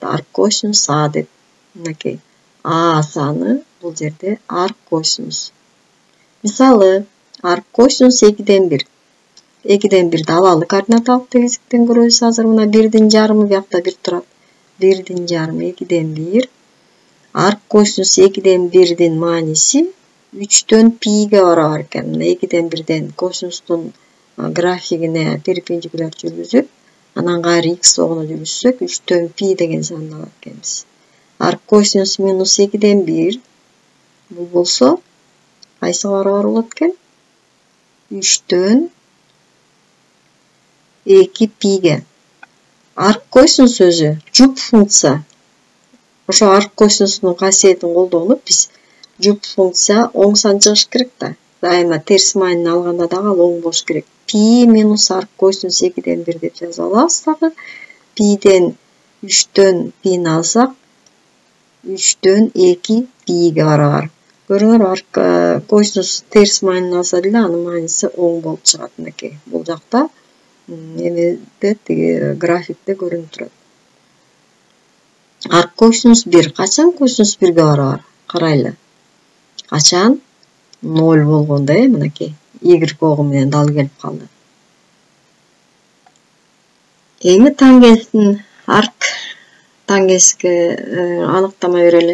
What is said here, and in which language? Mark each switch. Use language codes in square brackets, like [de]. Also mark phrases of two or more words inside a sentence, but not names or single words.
[ky] Арк косинус А деп. Мынакей. А саны бул жерде арк косинус. Мисалы, арк косинус 2-ден 1. 2-ден 1-ди алалы координаталык тегиздиктен көрөбүз. Азыр мына 1-дин жарымы биякта 1 турат. 1,5 2'den 1. Ark kosinus 2'den 1'din manisi 3'tön pi'ge barabar eken. 2'den 1'den kosinustun grafikine perpendikular жүргүзүp, анан кайра x огуна жүргүзсөк 3'tön pi деген санды алат экенбиз. Ark kosinus minus 2'den 1 бул болсо кайсыга барабар болот экен? 3'tön 2 pi'ге. Ark kosinus өзү жуп функция. Ошо ark kosinustун касиетин колдонуп биз жуп функция оң сан чыгыш керек да. Дайыма терс маанини алганда дагы ал оң болуш керек. Пи минус ark kosinus 2'den 1 деп жазып алабыз дагы. Пиден 3'төн пини алсак 3'төн 2 pi'ге барабар. Көрүңөр, ark kosinus терс маанини алса деле анын мааниси оң болуп чыгат мынакей. Бул жакта эмеде тиги графикте көрүнүп турат. Ark kosinus 1 качан kosinus 1'ге барабар? Карайлы. Качан 0 болгондо мынакей y огу менен дал келип калды. Эми тангенстин ark тангенске аныктама берели.